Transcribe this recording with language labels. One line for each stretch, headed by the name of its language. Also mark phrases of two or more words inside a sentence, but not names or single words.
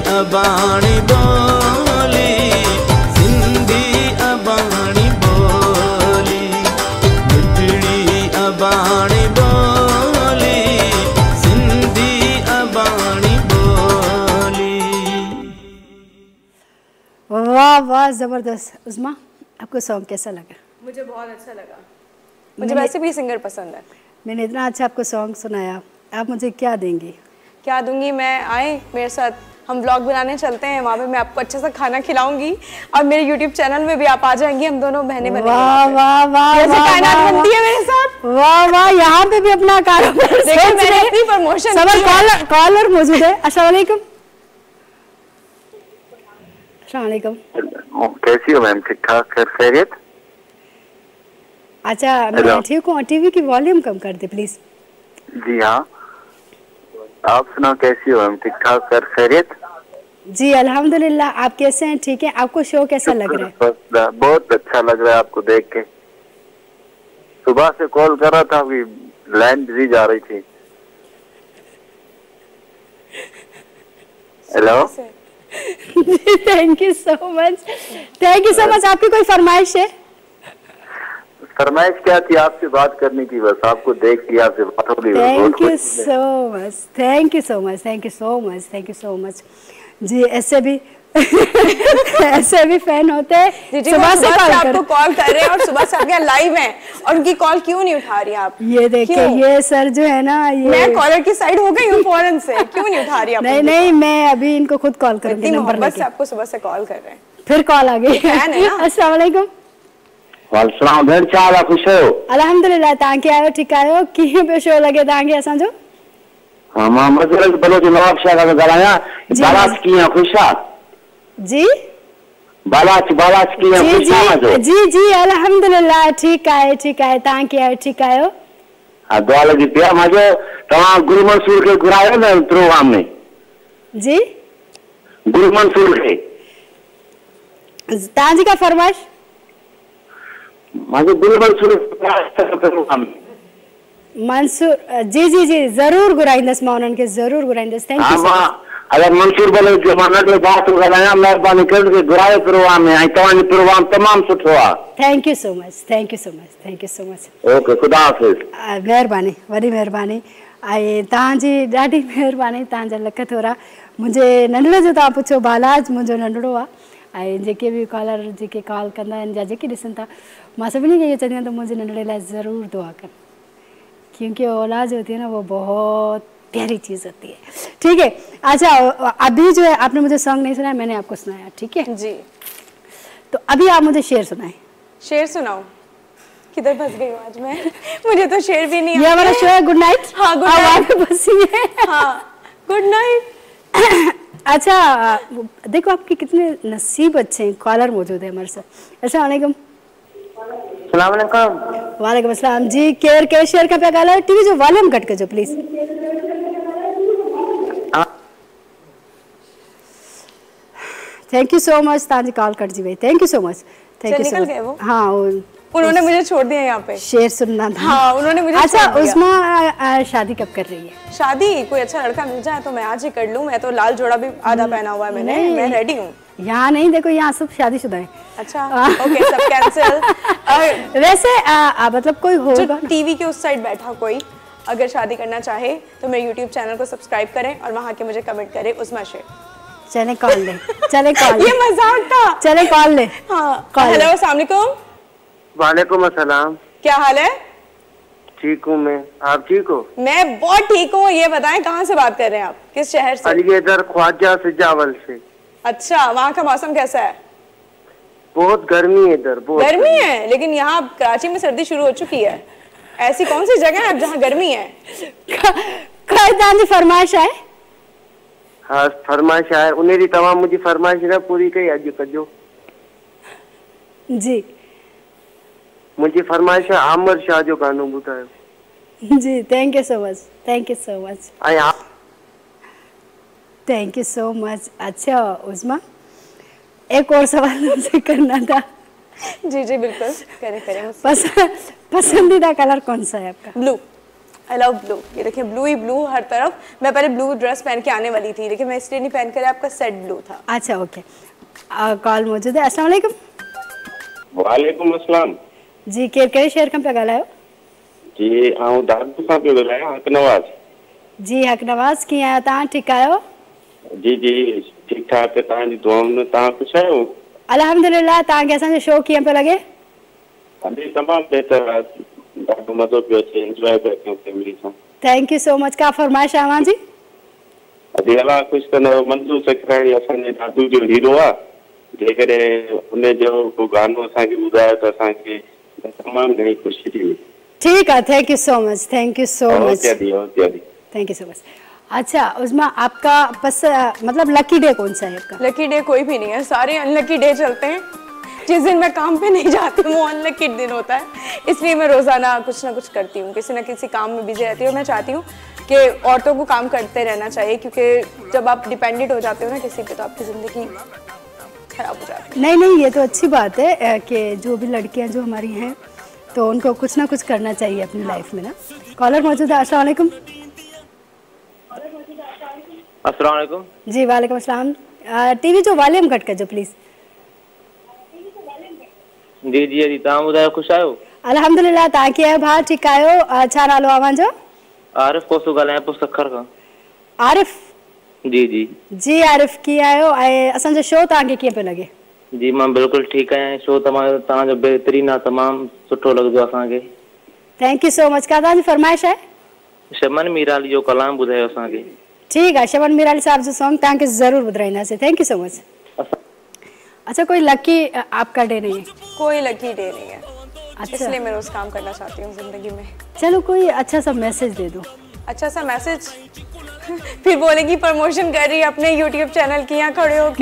Sindhi: अबाणी बोली, सिंधी अबाणी बोली, मिठड़ी अबाणी बोली, सिंधी अबाणी बोली।
Urdu: واہ واہ، زبردست. اسما، آپ کو سانگ کیسا لگا? مجھے بہت اچھا لگا. مجھے ویسے بھی سنگر پسند ہے. میں نے اتنا اچھا آپ کو سانگ سنایا، آپ مجھے کیا دیں گی? کیا دوں گی میں? آئے میرے ساتھ، ہم ولاگ بنانے چلتے ہیں، وہاں پہ میں آپ کو اچھا سا کھانا کھلاؤں گی اور میرے YouTube چینل میں بھی آپ آ جائیں گی، ہم دونوں بہنیں بنیں گے. واہ واہ واہ, جیسے کائنات بنتی ہے میرے ساتھ. واہ واہ، یہاں پہ بھی اپنا کاروبار دیکھیے، میں نے اپنی پروموشن کی۔ کالر موجود ہے.
Arabic: السلام علیکم۔ السلام علیکم.
Urdu: کیسی ہو میم؟ ٹھیک ٹھاک، خیریت? اچھا، میں ٹھیک ہوں. ٹی وی کی والیوم کم کر دے پلیز. جی ہاں، آپ سناؤ کیسی ہو میم? ٹھیک ٹھاک، خیریت? جی الحمدللہ۔ آپ کیسے ہیں؟ ٹھیک ہے. آپ کو شو کیسا لگ رہا ہے? بہت اچھا لگ رہا ہے آپ کو دیکھ کے۔ صبح سے کال کر رہا تھا,
English: line busy
Urdu: جا رہی تھی. ہیلو.
English: thank you so much, thank you so much.
Urdu: آپ کی کوئی فرمائش ہے? فرمائش کیا تھی? آپ سے بات کرنی تھی بس، آپ کو دیکھ کے آپ سے بات ہو گئی.
English: thank you so much, thank you so much, thank you so much, thank you so much.
Urdu: جی ایسے بھی ایسے بھی فین ہوتے ہیں. صبح سے آپ کو کال کر رہے ہیں اور صبح سے آپ یہاں لائیو ہیں اور ان کی کال کیوں نہیں اٹھا رہی آپ? یہ دیکھیے، یہ سر جو ہے نا، یہ میں کالر کی سائیڈ ہو گئی ہوں فوراً سے. کیوں نہیں اٹھا رہی آپ? نہیں نہیں، میں ابھی ان کو خود کال کروں گی. نمبر لے کے آپ کو صبح سے کال کر رہے ہیں, پھر کال آ گئی.
Arabic: السلام علیکم.
Sindhi: वालेकुम, भेण चाल आहे? खुश आहियो? अल्हम्दुलिल्लाह। तव्हां कीअं आहियो? ठीकु आहियो? कीअं पियो शो लॻे तव्हांखे असांजो? हाँ, मां मज़रत बलोच नवाब शाह खां ॻाल्हायां। बालाच कीअं? ख़ुशि आहे? जी बालाच कीअं? जी जी जी अल्हम्दुलिल्लाह, ठीकु आहे, ठीकु आहे। तव्हां कीअं आहियो? ठीकु आहियो? हा, दुआ लॻी पई आहे। मां तव्हां गुल मंसूर खे घुरायो न प्रोग्राम में? जी, गुल मंसूर खे। तव्हांजी का फरमाइश? गुल मंसूर प्रोग्राम मंसूर, जी जी जी, ज़रूर घुराईंदसि मां उन्हनि खे, ज़रूर घुराईंदसि।
English: thank you.
Sindhi: अगर मंसूर भले जो मां नंढो भाउ थो ॻाल्हायां, महिरबानी करे घुरायो प्रोग्राम में। ऐं तव्हांजो प्रोग्राम तमामु सुठो आहे।
English: thank you so much, thank you so much, thank you so much.
Sindhi: ओके, ख़ुदा हाफ़िज़। महिरबानी, वॾी महिरबानी। ऐं तव्हांजी ॾाढी महिरबानी, तव्हांजा लख थोरा। मुंहिंजे नंढड़े जो तव्हां पुछो, बालाज मुंहिंजो नंढड़ो आहे। ऐं जेके बि कॉलर जेके कॉल कंदा आहिनि या जेके ॾिसनि था, मां सभिनी खे इहो चवंदी आहियां त मुंहिंजे नंढड़े लाइ ज़रूरु दुआ कनि,
Urdu: کیونکہ اولاد جو ہوتی ہے نا، وہ بہت پیاری چیز ہوتی ہے۔ ٹھیک ہے. اچھا، ابھی جو ہے آپ نے مجھے سانگ نہیں سنایا، میں نے آپ کو سنایا. ٹھیک ہے جی. تو ابھی آپ مجھے شعر سنائے. شعر سناؤ؟ کدھر پھنس گئی ہوں آج میں? مجھے تو شعر بھی نہیں. یہ ہمارا شو ہے
English: good night. हाँ, good night. good night।
Urdu: اچھا، دیکھو آپ کے کتنے نصیب اچھے ہیں، کالر موجود ہے ہمارے ساتھ.
Arabic: السلام علیکم۔ وعلیکم السلام جی.
Sindhi: केयर कैशियर का पे गाला टीवी जो वॉल्यूम घट के जो प्लीज।
English: thank you so much,
Sindhi: ताजी कॉल कट जी भाई।
English: thank you so much, thank you so much.
Urdu: ہاں, انہوں نے مجھے چھوڑ دیا یہاں پہ. شعر سننا تھا. ہاں، انہوں نے مجھے. اچھا، اسما شادی کب کر رہی ہے? شادی کوئی اچھا لڑکا مل جائے تو میں آج ہی کر لوں۔ میں تو لال جوڑا بھی آدھا پہنا ہوا ہے میں نے، میں ریڈی ہوں. یہاں نہیں، دیکھو یہاں سب شادی شدہ ہے. اچھا، اوکے، سب کینسل. ویسے مطلب کوئی ہوگا ٹی وی کے اس سائیڈ بیٹھا کوئی اگر شادی کرنا چاہے تو میرے YouTube چینل کو سبسکرائب کریں اور وہاں کے مجھے کمنٹ کریں اسما شیر. چلے کال لے، چلے کال. یہ مذاق تھا. چلے کال لے. ہاں، ہیلو,
Arabic: السلام علیکم. وعلیکم السلام.
Urdu: کیا حال ہے? ٹھیک ہوں میں، آپ ٹھیک ہو? میں بہت ٹھیک ہوں. یہ بتائیں کہاں سے بات کر رہے ہیں آپ، کس شہر سے? علی گڑھ خواجہ سجاول سے. اچھا، وہاں کا موسم کیسا ہے? بہت گرمی ہے ادھر، بہت گرمی ہے. لیکن یہاں کراچی میں سردی شروع ہو چکی ہے۔ ایسی کون سی جگہ ہے جہاں گرمی ہے? فرمائش ہے? ہاں، فرمائش ہے۔ انہیں تمام مجھے فرمائش نا پوری
Sindhi: कई अॼु कजो।
Urdu: جی, مجھے فرمائش ہے عامر شاہ
Sindhi: जो गानो ॿुधायो।
Urdu: جی,
English: thank you so much, thank you so much, thank you so much.
Urdu: اچھا اسما، ایک اور سوال مجھے کرنا تھا. جی جی بالکل، کریں کریں. پسندیدہ کلر کون سا ہے آپ کا?
English: blue. I love blue.
Urdu: یہ دیکھیے بلو ہی بلو ہر طرف۔ میں پہلے
English: blue dress
Urdu: پہن کے آنے والی تھی لیکن میں اس لیے نہیں پہن کر، آپ کا سیٹ بلو تھا. اچھا اوکے، کال موجود ہے.
Arabic: السلام علیکم. وعلیکم السلام
Sindhi: जी, केर कहिड़े शहर खां पिया ॻाल्हायो? जी आऊं दादू खां पियो ॻाल्हायां, हक नवाज़। जी हक नवाज़, कीअं आहियो तव्हां? ठीकु आहियो? जी जी ठीक ठाक, तव्हांजी दुआउनि में। तव्हां ख़ुशि आहियो? अल्हम्दुलिल्लाह। तव्हांखे असांजो शो कीअं पियो लॻे? अॼु तमामु बहितर आहे, ॾाढो मज़ो पियो अचे, एंजॉय पिया कयूं फैमिली सां।
English: thank you so much.
Sindhi: का फरमाइश आहे अव्हां जी? अॼु अलाह ख़ुशि कंदो, मंजू सखराणी असांजे दादू जो हीरो आहे। जेकॾहिं हुनजो को गानो असांखे ॿुधायो त असांखे तमामु घणी ख़ुशी थी हुई।
Urdu: ٹھیک ہے,
English: thank you so much, thank you so much, thank you so much.
Urdu: اچھا اسما، آپ کا مطلب
English: lucky day
Urdu: کون سا ہے آپ کا?
English: lucky day
Urdu: کوئی بھی نہیں ہے، سارے
English: unlucky day
Urdu: چلتے ہیں۔ جس دن میں کام پہ نہیں جاتی ہوں وہ ان لکی دن ہوتا ہے، اس لیے میں روزانہ کچھ نہ کچھ کرتی ہوں، کسی نہ کسی کام میں بزی رہتی ہوں. میں چاہتی ہوں کہ عورتوں کو کام کرتے رہنا چاہیے، کیونکہ جب آپ ڈیپینڈنٹ ہو جاتے ہو نا کسی پہ تو آپ کی زندگی خراب ہو جاتی ہے. نہیں، یہ تو اچھی بات ہے کہ جو بھی لڑکیاں جو ہماری ہیں تو ان کو کچھ نہ کچھ کرنا چاہیے اپنی لائف میں نا. کالر موجود ہے.
Arabic: السلام علیکم. السلام علیکم. جی وعلیکم السلام.
Sindhi: टीवी जो वॉल्यूम घट कजो प्लीज। जी जी जी, तव्हां ॿुधायो, ख़ुशि आहियो? अल्हम्दुलिल्लाह। तव्हां कीअं आहियो भाउ? ठीकु आहियो? छा नालो आहे अव्हांजो? आरिफ कोसो ॻाल्हायां पियो सखर खां। आरिफ? जी जी जी आरिफ, कीअं आहियो? ऐं असांजो शो तव्हांखे कीअं पियो लॻे? जी मां बिल्कुलु ठीकु आहियां। शो तव्हांजो बहितरीनु आहे, तमामु सुठो लॻंदो आहे असांखे।
English: thank you so much.
Sindhi: का तव्हांजी फरमाइश आहे? शमन मीराली जो कलाम ॿुधायो असांखे।
Urdu: ٹھیک ہے,
Sindhi: शमन मीराली साहब जो सॉन्ग तव्हांखे ज़रूर ॿुधाईंदासीं।
English: thank you so much.
Urdu: اچھا، کوئی لکی آپ کا ڈے نہیں ہے? کوئی
English: lucky day
Urdu: نہیں ہے. اچھا, اس لیے میں روز کام کرنا چاہتی ہوں زندگی میں. چلو کوئی اچھا سا میسج دے دو. اچھا سا میسج؟ پھر بولیں گی پروموشن کر رہی ہے اپنے YouTube چینل کی، یہاں کھڑے ہو کے.